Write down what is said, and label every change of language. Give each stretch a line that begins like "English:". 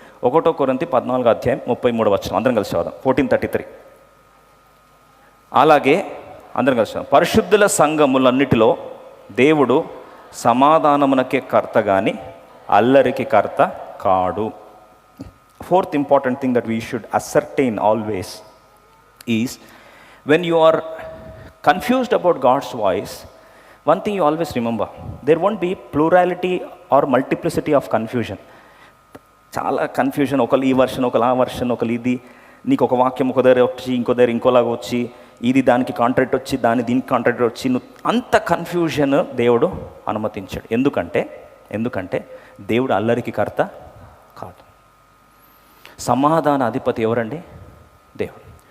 Telugu: 1 Corinthians 14:33 అందరం కలిసి చదువుదాం. 14:33. అలాగే అందరం కలిసి చదువుదాం. పరిశుద్ధుల సంఘములన్నిటిలో దేవుడు సమాధానమునకే కర్త కానీ అల్లరికి కర్త కాడు.
English: Fourth important thing that we should ascertain always is when you are confused about God's voice, one thing you always remember, there won't be plurality or multiplicity of confusion.
Telugu: చాలా కన్ఫ్యూజన్, ఒకళ్ళు ఈ వర్షన్, ఒకళ్ళు ఆ version, ఒకళ్ళు ఇది, నీకు ఒక వాక్యం ఒక దగ్గర వచ్చి ఇంకో దగ్గర ఇంకోలాగా వచ్చి, ఇది దానికి కాంట్రాక్ట్ వచ్చి దీనికి కాంట్రాక్ట్ వచ్చి, అంత కన్ఫ్యూజన్ దేవుడు అనుమతించాడు. ఎందుకంటే దేవుడు అల్లరికి కర్త కాదు. సమాధాన అధిపతి ఎవరండి? దేవుడు.